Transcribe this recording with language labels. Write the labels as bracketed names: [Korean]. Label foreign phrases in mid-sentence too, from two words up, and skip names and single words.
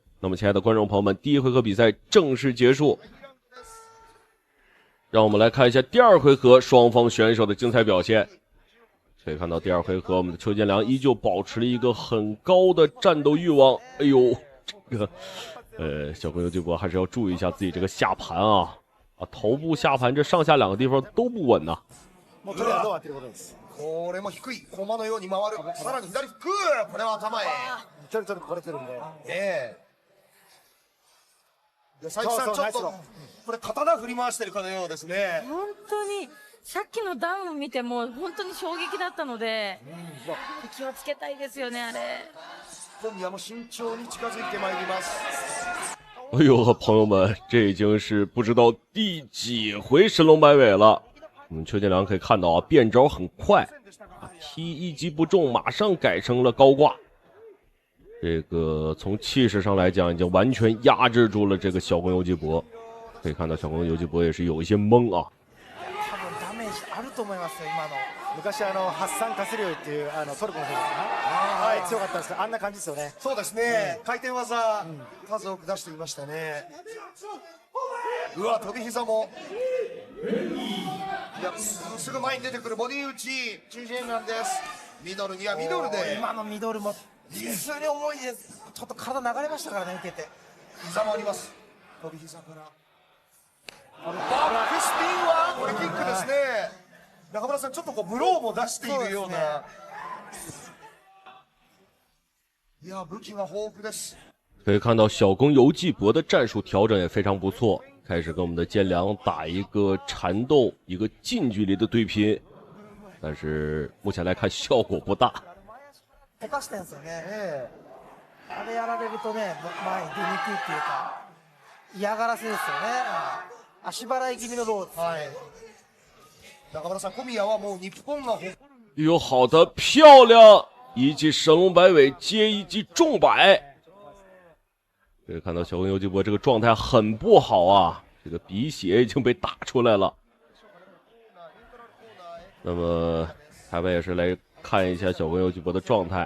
[Chinese] 那么亲爱的观众朋友们，第一回合比赛正式结束。让我们来看一下第二回合双方选手的精彩表现。可以看到第二回合我们的邱建良依旧保持了一个很高的战斗欲望。哎呦，这个小宫游纪博还是要注意一下自己这个下盘啊，头部下盤这上下两个地方都不稳呐。 [Japanese] これも低い駒のように回る。さらに左フック、これは頭へ。ちょっとこれてるんで。佐伯さん、ちょっとこれ刀振り回してるかのようですね。本当にさっきのダウンを見ても本当に衝撃だったので、気をつけたいですよねあれ。小宮も慎重に近づいてまいります。 [Chinese] 哎呦，朋友们，这已经是不知道第几回神龙摆尾了。我们邱建良可以看到啊，变招很快，踢一击不中，马上改成了高挂。这个从气势上来讲，已经完全压制住了这个小宫游纪博。可以看到小宫游纪博也是有一些懵啊。 [Japanese] 多分ダメージあると思いますよ今の。昔発散カスリオイっていうトルコの選手はい強かったんですけど、あんな感じですよね。そうですね。回転技数多く出していましたね。うわ、飛び膝も。いや、すぐ前に出てくるボディ打ち、チュンジェンなんです。ミドルにはミドルで。今のミドルも普通に重いです。ちょっと体流れましたからね、受けて。膝もあります。飛び膝から。バックスピンはこれキックですね。中村さん、ちょっとこうブローも出しているような。いや、武器が豊富です。 [Chinese] 可以看到小宫游纪博的战术调整也非常不错，开始跟我们的健良打一个缠斗，一个近距离的对拼，但是目前来看效果不大。 [Japanese] 溶かしてんですよね。あれやられるとね、前に出にくいっていうか、嫌がらせですよね。足払い気味のローズ。はい。中村さん、小宮はもう日本が [Chinese] 哟，好的，漂亮！一记神龙摆尾接一记重摆。可以看到小宫游纪博这个状态很不好啊，这个鼻血已经被打出来了。那么台北也是来看一下小宫游纪博的状态。